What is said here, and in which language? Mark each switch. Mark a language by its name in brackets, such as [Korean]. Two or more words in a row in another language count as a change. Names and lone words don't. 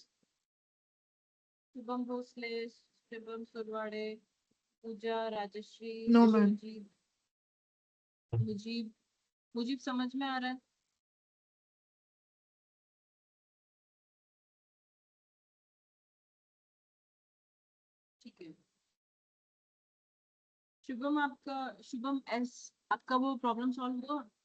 [English] Shubham Bhosle, Shubham Surwade, Pooja, Rajeshri, No, ma'am. Vishwajit, [Hindi] मुजीब। मुजीब समझ में आ रहा है? ठीक है। शुभम आपका, शुभम एस, आपका वो [English] problem solve [Hindi] हुआ?